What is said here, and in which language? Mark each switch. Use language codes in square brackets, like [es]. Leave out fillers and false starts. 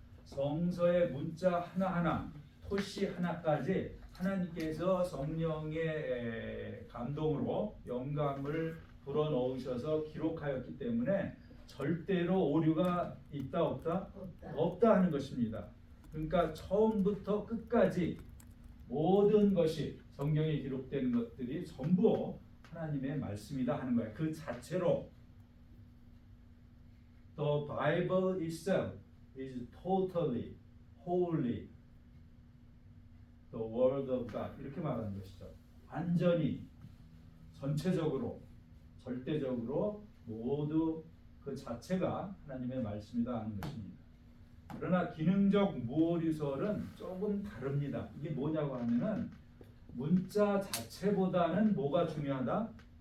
[ko] 성서의 문자 하나하나, 토시 하나까지 하나님께서 성령의 감동으로 영감을 불어넣으셔서 기록하였기 때문에 절대로 오류가 있다 없다? 없다 하는 것입니다. 그러니까 처음부터 끝까지 모든 것이 성경에 기록된 것들이 전부 하나님의 말씀이다 하는 거예요. 그 자체로 [en] The Bible itself is totally, wholly the word of God [ko] 이렇게 말하는 것이죠. 완전히, 전체적으로, 절대적으로 모두 그 자체가 하나님의 말씀이다 하는 것입니다. 그러나 기능적 무오류설은 조금 다릅니다. 이게 뭐냐고 하면은 문자 자체보다는 뭐가 중요하다?